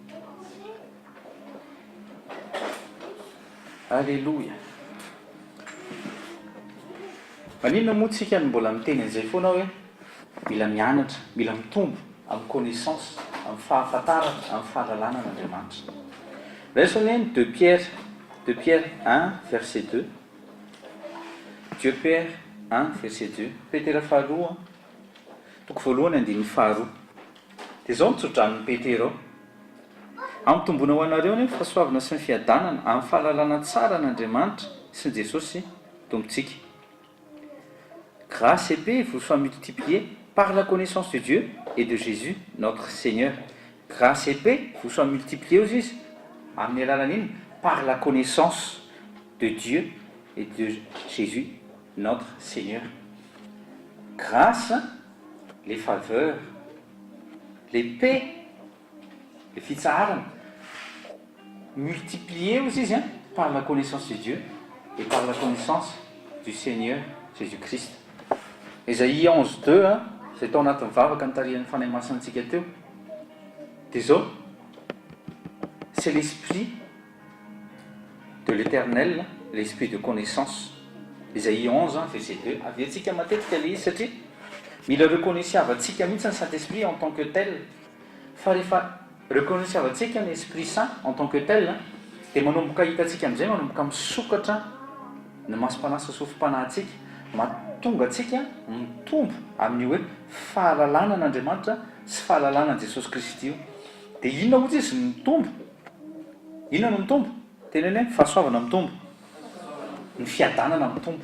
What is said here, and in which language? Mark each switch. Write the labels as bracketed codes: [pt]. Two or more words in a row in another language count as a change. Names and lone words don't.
[mg] Alléluia. Maninona moa tsika no mbola miteny an'izay foana hoe mila mianatra, mila mitombo amin'ny connaissance, amin'ny fahafantarana, amin'ny fahalalana n'Andriamanitra. [fr] Laissons 2 Pierre 1, verset 2. 2 Pierre 1, verset 2. [mg] Petera faharoa, toko voalohany andininy faharoa. Dia izao nitsodranin'ny Petera ao. Amitombona ho anareo ny fahasoavana sy ny fiadanana amin'ny fahalalana tsara n'Andriamanitra sy ny Jesosy tompontsika. [fr] Grâce et paix vous soient multipliées par la connaissance de Dieu et de Jésus, notre Seigneur. Grâce et paix vous soient multipliées aux yeux. [mg] Amin'ny alalan'iny [fr] par la connaissance de Dieu et de Jésus, notre Seigneur. Grâce, les faveurs, les paix, les fitsarana, multipliées aussi par la connaissance de Dieu et par la connaissance du Seigneur Jésus-Christ. [mg] Ésaïe 11, 2, [fr] c'est ton [mg] atomvavaka nitarian'ny fanahy masintsika teo. Dia zao, [fr] c'est l'esprit de l'Éternel, l'esprit de connaissance. Ésaïe 11, verset 2. [mg] Aviantsika matetika ilay izy satria mila reconnaissance-avantsika mihitsy ny Saint-Esprit [fr] en tant que tel. [mg] Fa rehefa reconnaissance-avantsika ny [fr] Esprit Saint en tant que tel, [mg] dia manomboka hitantsika amin'izay manomboka misokatra ny masom-panasa sofim-panahintsika mahatonga atsika mitombo amin'ny hoe fahalalana n'Andriamanitra sy fahalalana n' Jesosy Kristy io. dia inona ohatra izy mitombo? Inona no mitombo? Teneny hoe fahasoavana mitombo, ny fiadanana mitombo.